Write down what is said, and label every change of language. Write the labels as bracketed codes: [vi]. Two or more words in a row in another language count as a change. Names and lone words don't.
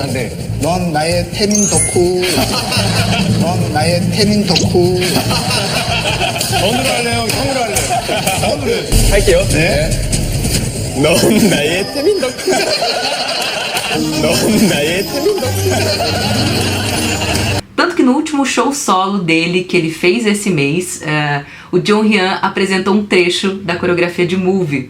[ko] 네. 넌 나의 태민 덕후. 넌 나의 태민 덕후. 어느로 할래요? 형으로 할래요? 어느로 할게요. 네. 넌 나의 태민 덕후. 넌 나의 태민 덕후. [pt] Tanto que no último show solo dele, que ele fez esse mês, o Jong Hyun apresentou um trecho da coreografia de Move.